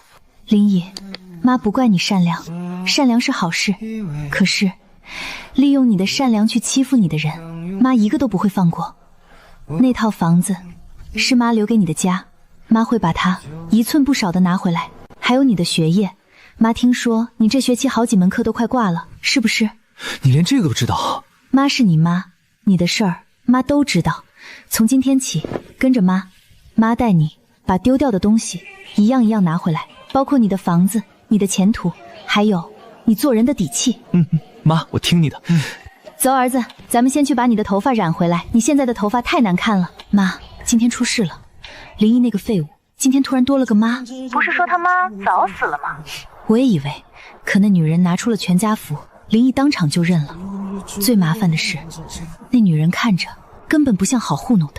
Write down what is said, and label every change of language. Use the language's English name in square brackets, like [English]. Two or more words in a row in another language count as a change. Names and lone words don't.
[Chinese] 林怡，媽不怪你善良，善良是好事，可是利用你的善良去欺負你的人，媽一個都不會放過。那套房子是媽留給你的家，媽會把它一寸不少的拿回來。還有你的學業，媽聽說你這學期好幾門課都快掛了，是不是？你連這個都知道？媽是你媽，你的事兒媽都知道。從今天起，跟着媽，媽帶你把丟掉的東西一樣一樣拿回來，包括你的房子、你的前途，還有你做人的底氣。媽，我聽你的。走，兒子，咱們先去把你的頭髮染回來，你現在的頭髮太難看了。媽，今天出事了，林毅那個廢物今天突然多了個媽。不是說他媽早死了嗎？我也以為，可那女人拿出了全家福，林毅當場就認了。最麻煩的是，那女人看着根本不像好糊弄的。